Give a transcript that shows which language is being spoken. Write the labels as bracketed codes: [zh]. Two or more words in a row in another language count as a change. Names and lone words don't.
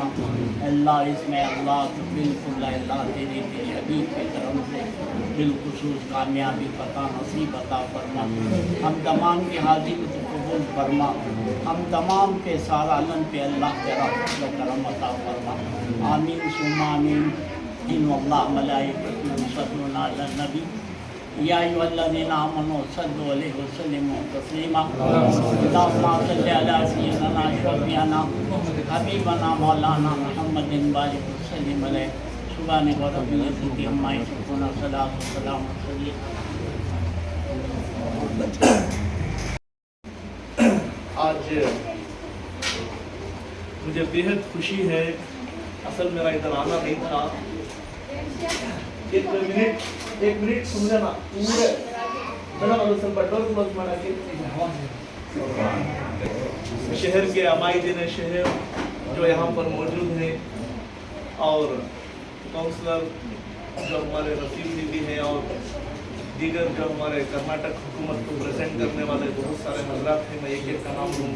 [ur] اللہ اس میں اللہ تو بالکل اللہ تیرے حبیب کے کرم سے بالخصوص کامیابی فتح نصیب عطا فرما. ہم تمام کی حاضری کو قبول فرما. ہم تمام کے سارا علم پہ اللہ تیرا فضل و کرم عطا فرما. [ar] آمین ثم آمین. ان اللہ ملائکۃ یصلون علی النبی یا ایھا الذین آمنوا صلوا علیہ وسلموا تسلیما. اللهم صل علی سیدنا شفیعنا حبیبنا مولانا محمد بارک وسلم علیہ. سبحانک رب العزۃ عما یصفون، والصلاۃ والسلام علی [ur] آج مجھے بے حد خوشی ہے. اصل میرا ادھر آنا نہیں تھا. ایک منٹ سن لینا پورے میڈم [kn] ಅದು ಸ್ವಲ್ಪ ಡೋರ್ ಕ್ಲೋಸ್ ಮಾಡಕ್ಕೆ [ur] شہر کے امایدین شہر جو یہاں پر موجود ہیں اور کاؤنسلر جو ہمارے رسید دیدی ہیں اور دیگر جو ہمارے کرناٹک حکومت کو پریزنٹ کرنے والے بہت سارے حضرات ہیں، میں ایک ایک کا نام لوں گا.